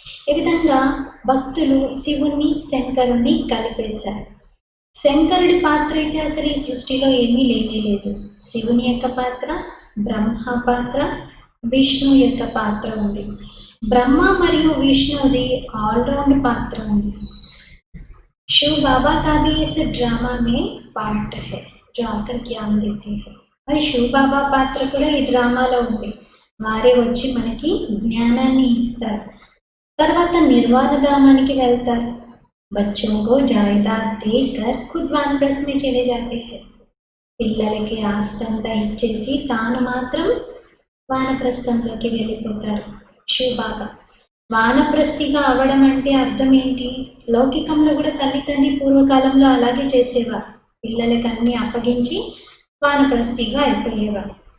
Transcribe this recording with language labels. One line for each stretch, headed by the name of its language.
Telugu: ఈ విధంగా భక్తులు శివుణ్ణి శంకరుణ్ణి కలిపేశారు. శంకరుడి పాత్ర అయితే అసలు ఈ సృష్టిలో ఏమీ లేనే లేదు. శివుని యొక్క పాత్ర, బ్రహ్మ పాత్ర, విష్ణు యొక్క పాత్ర ఉంది. బ్రహ్మ మరియు విష్ణుది ఆల్రౌండ్ పాత్ర ఉంది.
Hindi: शिव बाबा का भी इस ड्रामा में पार्ट है जो आकर ज्ञान देते हैं.
Telugu: మరి శివ బాబా పాత్ర కూడా ఈ డ్రామాలో ఉంది. వారే వచ్చి మనకి జ్ఞానాన్ని ఇస్తారు. తర్వాత నిర్వాణ ధామానికి వెళ్తారు.
Hindi: बच्चों को जायदाद देकर खुद वानप्रस्थ में चले जाते हैं.
Telugu: పిల్లలకి ఆస్తంతా ఇచ్చేసి తాను మాత్రం వానప్రస్థంలోకి వెళ్ళిపోతారు. శివబాబా వానప్రస్థిగా అవ్వడం అంటే అర్థం ఏంటి? లౌకికంలో కూడా తల్లి తండ్రి పూర్వకాలంలో అలాగే చేసేవారు. పిల్లలకి అన్నీ అప్పగించి వానప్రస్థిగా అయిపోయేవారు.